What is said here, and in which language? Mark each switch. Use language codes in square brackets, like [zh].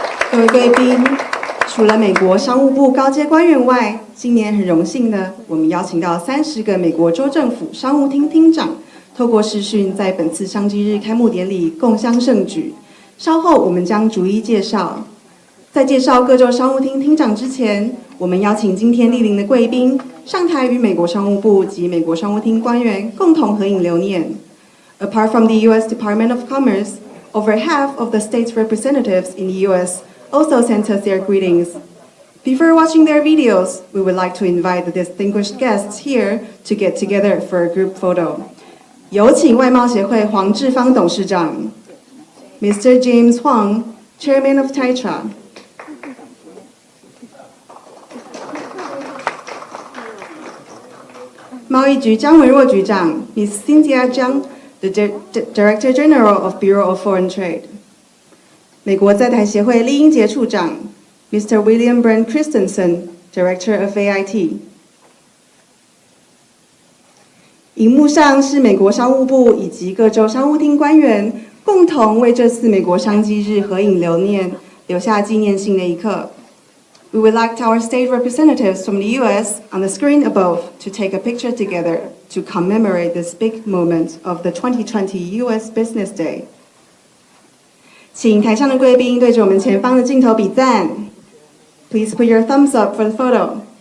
[zh] 各位贵宾，除了美国商务部高阶官员外，今年很荣幸的，我们邀请到30个美国州政府商务厅厅长，透过视讯在本次商机日开幕典礼共襄盛举。稍后我们将逐一介绍。在介绍各州商务厅厅长之前，我们邀请今天莅临的贵宾上台与美国商务部及美国商务厅官员共同合影留念。 [en] Apart from the U.S. Department of Commerce, over half of the state's representatives in the U.S. also sent us their greetings. Before watching their videos, we would like to invite the distinguished guests here to get together for a group photo. [zh] 有请外贸协会黄志芳董事长 Mr. [en] James Huang, Chairman of TAITRA. [zh] 贸易局江文若局长 Ms. [en] Cynthia Zhang, the Director General of Bureau of Foreign Trade. [zh] 美国在台协会厉英杰处长 Mr. [en] William Brent Christensen, Director of AIT. [zh] 荧幕上是美国商务部以及各州商务厅官员共同为这次美国商机日合影留念，留下纪念性的一刻。 [en] We would like our state representatives from the U.S. on the screen above to take a picture together to commemorate this big moment of the 2020 U.S. Business Day. [zh] 请台上的贵宾对着我们前方的镜头比赞。 [en] Please put your thumbs up for the photo.